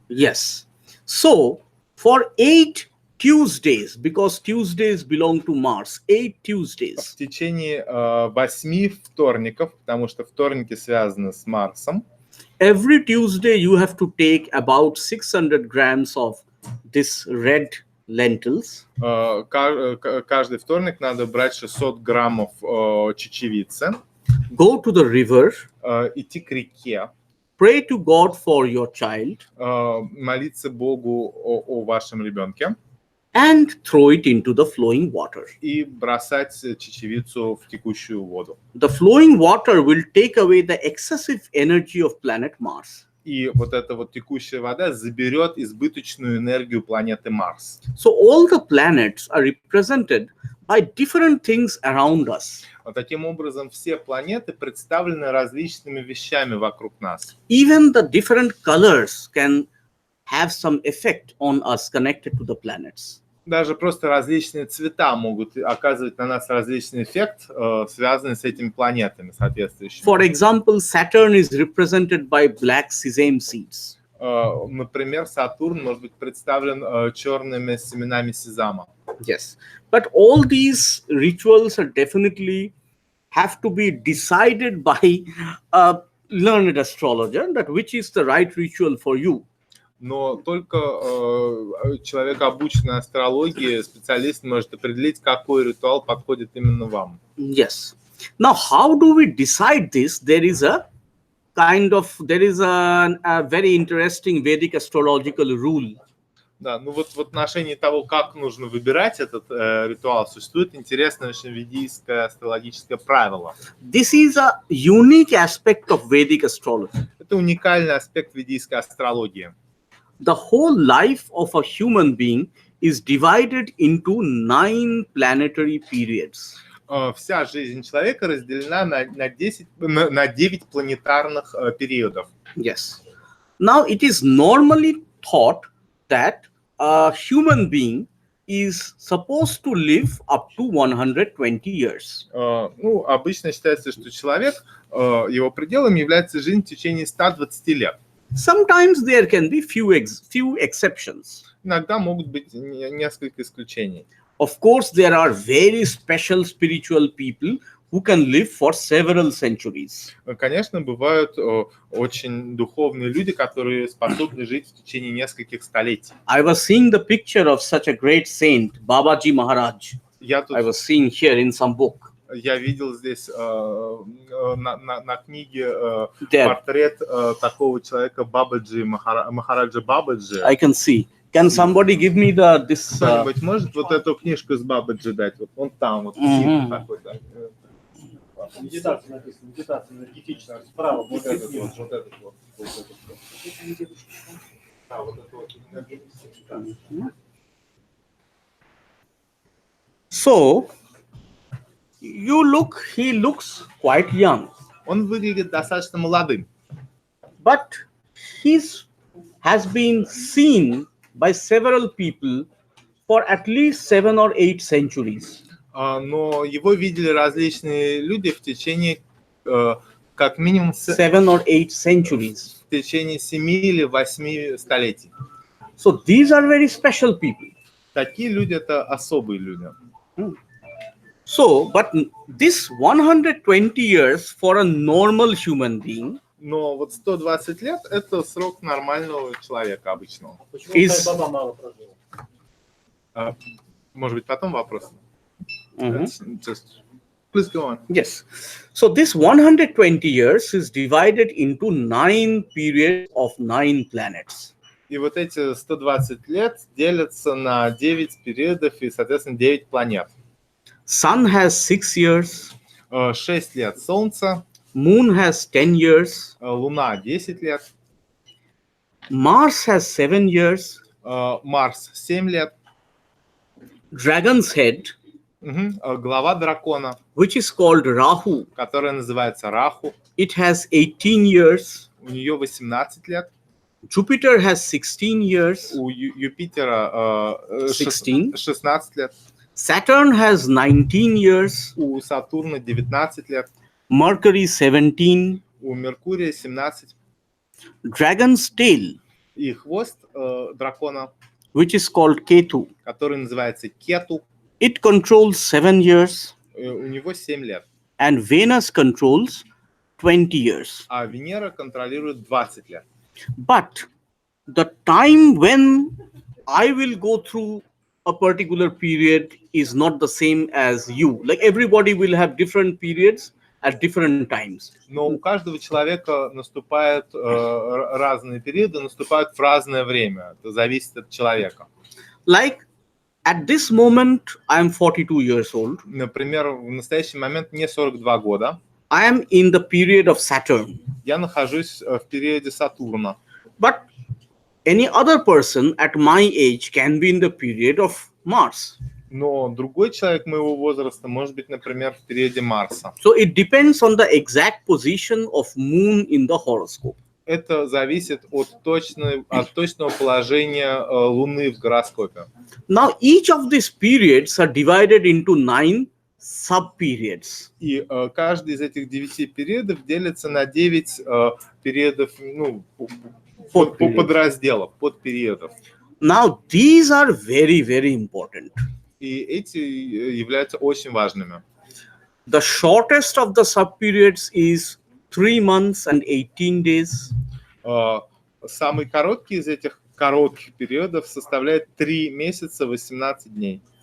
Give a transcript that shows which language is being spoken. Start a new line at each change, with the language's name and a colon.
English: Yes. So for 8 Tuesdays, because Tuesdays belong to Mars, 8 Tuesdays.
Russian: В течение 8 вторников, потому что вторники связаны с Марсом.
English: Every Tuesday you have to take about 600 grams of this red lentils.
Russian: Каждый вторник надо брать 600 граммов чечевицы.
English: Go to the river.
Russian: Идти к реке.
English: Pray to God for your child.
Russian: Молиться Богу о вашем ребенке.
English: And throw it into the flowing water.
Russian: И бросать чечевицу в текущую воду.
English: The flowing water will take away the excessive energy of planet Mars.
Russian: И вот эта вот текущая вода заберет избыточную энергию планеты Марс.
English: So all the planets are represented by different things around us.
Russian: Таким образом, все планеты представлены различными вещами вокруг нас.
English: Even the different colors can have some effect on us connected to the planets.
Russian: Даже просто различные цвета могут оказывать на нас различный эффект, связанный с этими планетами соответствующими.
English: For example, Saturn is represented by black sesame seeds.
Russian: Например, Сатурн может быть представлен черными семенами сезама.
English: Yes, but all these rituals are definitely have to be decided by a learned astrologer, that which is the right ritual for you.
Russian: Но только человек, обученный астрологии, специалист может определить, какой ритуал подходит именно вам.
English: Yes. Now, how do we decide this? There is a very interesting Vedic astrological rule.
Russian: Да, ну вот в отношении того, как нужно выбирать этот ритуал, существует интересное очень ведическое астрологическое правило.
English: This is a unique aspect of Vedic astrology.
Russian: Это уникальный аспект ведической астрологии.
English: The whole life of a human being is divided into 9 planetary periods.
Russian: Вся жизнь человека разделена на 9 планетарных периодов.
English: Yes. Now it is normally thought that a human being is supposed to live up to 120 years.
Russian: Ну, обычно считается, что человек, его пределом является жизнь в течение 120 лет.
English: Sometimes there can be few exceptions.
Russian: Иногда могут быть несколько исключений.
English: Of course, there are very special spiritual people who can live for several centuries.
Russian: Конечно, бывают очень духовные люди, которые способны жить в течение нескольких столетий.
English: I was seeing the picture of such a great saint, Babaji Maharaj. I was seeing here in some book.
Russian: Я видел здесь на книге портрет такого человека Бабаджи, Махараджа Бабаджи.
English: I can see. Can somebody give me this?
Russian: Кто-нибудь может вот эту книжку с Бабаджи дать? Вот он там, вот такой, да. Медитация написана, медитация энергетичная, справа. Вот этот вот. Да, вот это вот энергетический.
English: So, he looks quite young.
Russian: Он выглядит достаточно молодым.
English: But has been seen by several people for at least 7 or 8 centuries.
Russian: Но его видели различные люди в течение как минимум
English: 7 or 8 centuries.
Russian: В течение 7 или 8 столетий.
English: So these are very special people.
Russian: Такие люди это особые люди.
English: So, but this 120 years for a normal human being.
Russian: Но вот 120 лет это срок нормального человека обычного. Почему Баба мало прожил? Может быть, потом вопрос.
English: Just please go on. Yes. So this 120 years is divided into 9 periods of 9 planets.
Russian: И вот эти 120 лет делятся на 9 периодов и, соответственно, 9 планет.
English: Sun has 6 years.
Russian: 6 лет Солнца.
English: Moon has 10 years.
Russian: Луна 10 лет.
English: Mars has 7 years.
Russian: Марс 7 лет.
English: Dragon's head.
Russian: Глава дракона,
English: which is called Rahu,
Russian: которая называется Раху.
English: It has 18 years.
Russian: У нее 18 лет.
English: Jupiter has 16 years.
Russian: У Юпитера 16 лет.
English: Saturn has 19 years.
Russian: У Сатурна 19 лет.
English: Mercury 17.
Russian: У Меркурия 17.
English: Dragon's tail.
Russian: И хвост дракона,
English: which is called Ketu,
Russian: который называется Кету.
English: It controls 7 years.
Russian: У него 7 лет.
English: And Venus controls 20 years.
Russian: А Венера контролирует 20 лет.
English: But the time when I will go through a particular period is not the same as you. Like everybody will have different periods at different times.
Russian: Но у каждого человека наступают разные периоды, наступают в разное время. Это зависит от человека.
English: Like at this moment, I am 42 years old.
Russian: Например, в настоящий момент мне 42 года.
English: I am in the period of Saturn.
Russian: Я нахожусь в периоде Сатурна.
English: But any other person at my age can be in the period of Mars.
Russian: Но другой человек моего возраста может быть, например, в периоде Марса.
English: So it depends on the exact position of Moon in the horoscope.
Russian: Это зависит от точного положения Луны в гороскопе.
English: Now each of these periods are divided into 9 sub-periods.
Russian: И каждый из этих 9 периодов делится на 9 периодов, ну, подразделов, подпериодов.
English: Now these are very, very important.
Russian: И эти являются очень важными.
English: The shortest of the sub-periods is 3 months and 18 days.
Russian: Самый короткий из этих коротких периодов составляет 3 месяца 18 дней.